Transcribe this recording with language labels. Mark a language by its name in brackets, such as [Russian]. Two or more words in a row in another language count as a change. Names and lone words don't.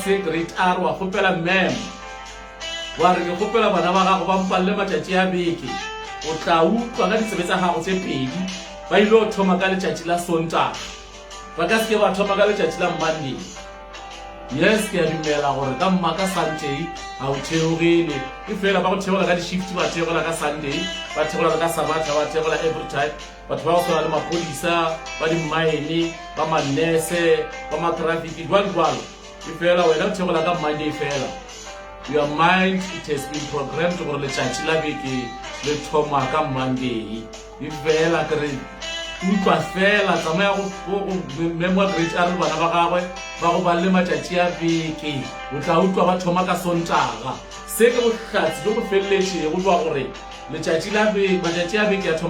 [Northern Sotho] ya grade R wa kgopela mem wa re ke kgopela bana ba gago ba mpalle matšatši a beke o tla utlwa ka ditsebe tsa gago tse pedi ba ile go thoma ka letšatši la Sontaga ba ka seke ba thoma ka letšatši la Monday yes ke a dumela gore ka mma ka Sunday ga o theogele e fela ba go theola ka di-shift ba theola ka Sunday ba theola ka Sabata ba theola [English] every time [Northern Sotho] batho ba go tshwana le maphodisa ba dimmaene ba manese ba matrafiki jwalo e fela wena o theola ka Monday fela [English] your mind it has been programmed [Northern Sotho] gore letšatši la beke le thoma ka Monday e fela kere utlwa fela tsamaya go memwa grade R bana ba gagwe ba go ba le matšatši a beke o tla utlwa ba thoma ka Sontaga se ke bohlatsi jo bo feleletšego jwa gore matšatši a beke a thoma